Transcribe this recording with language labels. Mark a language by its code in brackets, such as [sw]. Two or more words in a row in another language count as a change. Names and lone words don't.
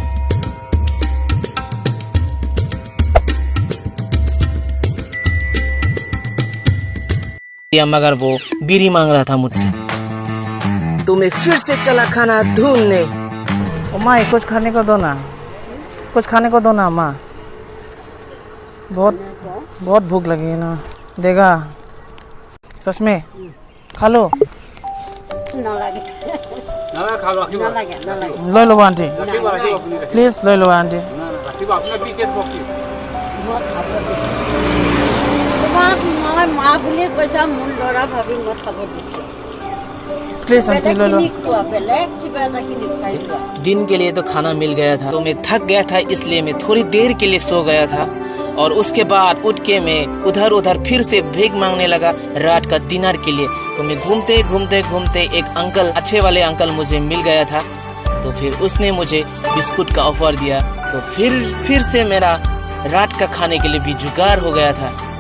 [hi] मगर वो बीड़ी मांग रहा था मुझसे। तो मैं फिर से चला खाना ढूंढने। माँ कुछ खाने को दो ना, कुछ खाने को दो ना माँ, बहुत भूख लगी है ना। देगा सच में? खा लो। [as] নালাগে নালাগে খালো রাখিব নালাগে নালাগে [hi] ले लो आंटी, [as] রাখিব রাখিব আপুনি ৰাখিব। [hi] प्लीज ले लो आंटी। [as] না না ৰাখিব আপোনাক দি খেত বকি মই খাব দিছোঁ তোমাক মই মা বুলি কৈছা মোৰ ল'ৰা ভাবি মই খাব দিছোঁ [hi] प्लीज आंटी [as] বেলেগ [hi] ले लो। [as] কিনি খোৱা বেলেগ কিবা এটা কিনি খাই লোৱা [hi] दिन के लिए तो खाना मिल गया था, तो मैं थक गया था, इसलिए मैं थोड़ी देर के लिए सो गया था। और उसके बाद उठ के मैं उधर उधर फिर से भीख मांगने लगा रात का डिनर के लिए। तो मैं घूमते घूमते घूमते एक अंकल, अच्छे वाले अंकल मुझे मिल गया था। तो फिर उसने मुझे बिस्कुट का ऑफर दिया। तो फिर से मेरा रात का खाने के लिए भी जुगाड़ हो गया था।